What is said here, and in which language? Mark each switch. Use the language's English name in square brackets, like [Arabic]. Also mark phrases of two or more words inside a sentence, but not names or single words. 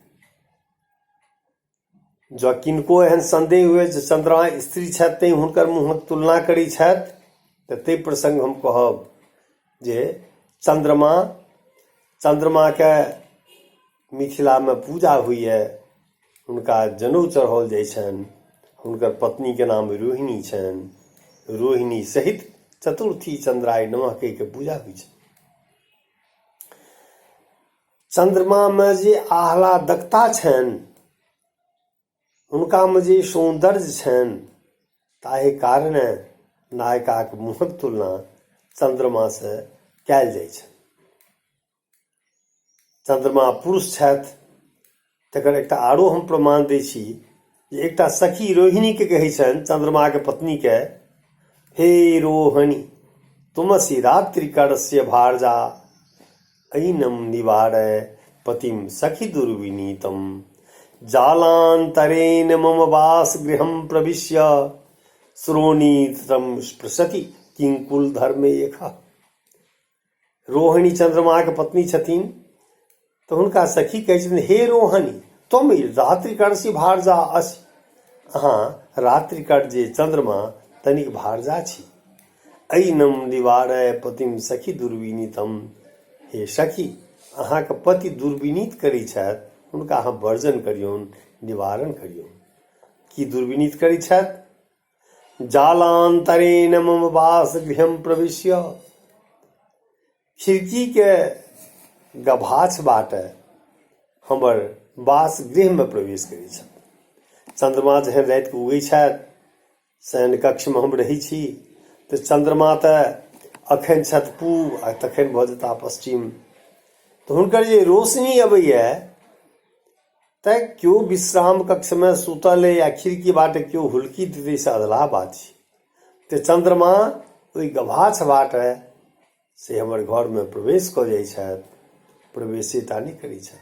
[Maithili] जँ किनको एहन संदेह हुए जे चंद्रमा स्त्री छथि तैँ हुनकर मुँहक तुलना करै छथि तऽ ताहि प्रसंग हम कहब जे चंद्रमाके मिथिलामे पूजा होइए, हुनका जनेऊ चढ़ाओल जाइ छनि, हुनकर पत्नीके नाम रोहिणी छनि। रोहिणी सहित [Sanskrit] चतुर्थी चंद्राय नमः [Maithili] कहि के पूजा होइ छै। चंद्रमामे जे आह्लादकता छनि, हुनकामे जे सौंदर्य छनि, ताहि कारणे नायिकाक मुँहक तुलना चंद्रमासँ कयल जाइ छै। चंद्रमा पुरुष छथि तकर एकटा आरो हम प्रमाण दै छी जे एकटा सखी रोहिणीके कहै छनि चंद्रमाके पत्नीके, [Sanskrit] हे रोहिणी तुमसि रात्रिकरस्य भारजा ऐनम निवारय पतिम सखी दुर्विनीतम जालांतरेण मम वासगृहं प्रविश्य श्रोणीतम स्पृशति किंकुल धर्मे एखा। [Maithili] रोहिणी चंद्रमाके पत्नी छथिन तऽ हुनका सखी कहै छथिन, [Sanskrit] हे रोहिणी तुम रात्रिकरस्य भारजा [Maithili] अछि, अहाँ रात्रिकर जे चंद्रमा तनिक भारजा छी। [Sanskrit] ऐनम निवारय पतिम सखी दुर्विनीतम, [Maithili] हे सखी अहाँके पति दुर्विनीत करै छथि, हुनका अहाँ वर्जन करियौन, निवारण करियौन। की दुर्विनीत करै छथि? [Sanskrit] जालांतरेण मम वासगृहं प्रविश्य, [Maithili] खिड़कीके गभाछबाट हमर वासगृहमे प्रवेश करै छथि। चंद्रमा जहन रातिके उगै छथि, शयन कक्षमे हम रहै छी तऽ चंद्रमा तऽ अखन छथि पूब आ तखन भऽ जेता पश्चिम, तऽ हुनकर जे रोशनी अबैए तऽ केओ विश्राम कक्षमे सुतल अइ या खिड़की बाटे केओ हुल्की देतै से अधलाह बात छै, तऽ चंद्रमा ओहि गभाछ बाटे से हमर घरमे प्रवेश कऽ जाइ छथि, प्रवेशिता नहि करै छथि।